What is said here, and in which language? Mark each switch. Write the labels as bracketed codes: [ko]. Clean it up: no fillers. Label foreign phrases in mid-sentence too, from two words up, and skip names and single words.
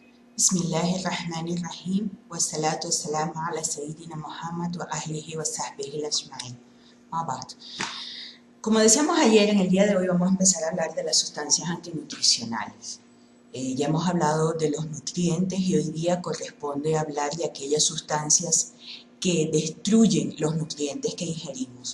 [ar] بسم الله الرحمن الرحيم والصلاة والسلام على سيدنا محمد وأهله وصحبه أجمعين. [es] Como decíamos ayer, en el día de hoy vamos a empezar a hablar de las sustancias antinutricionales. Ya hemos hablado de los nutrientes y hoy día corresponde hablar de aquellas sustancias que destruyen los nutrientes que ingerimos.